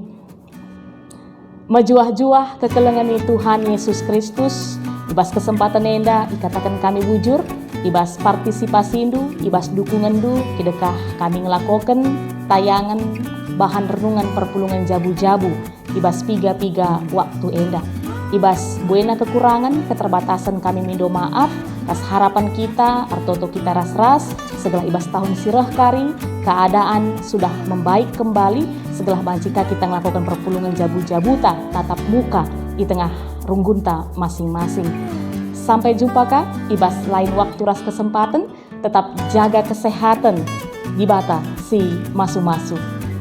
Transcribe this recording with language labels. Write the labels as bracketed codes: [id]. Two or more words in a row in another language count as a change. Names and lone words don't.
[btx] Majuah-juah kekelengan Tuhan Yesus Kristus, ibas kesempatan enda ikatakan kami bujur, ibas partisipasi indu, ibas dukungan du, kidekah kami ngelakokan tayangan bahan renungan perpulungan jabu-jabu, ibas piga-piga waktu enda. Ibas buena kekurangan, keterbatasan kami mindo maaf, tas harapan kita, artoto kita ras-ras, segala ibas tahun sirah kari, [id] keadaan sudah membaik kembali, segala jika kita melakukan [btx] perpulungan jabu-jabuta, [id] tatap muka di tengah runggunta masing-masing. Sampai jumpa [btx] kah, ibas lain waktu ras kesempatan, [id] tetap jaga kesehatan, [btx] di bata si masu-masu.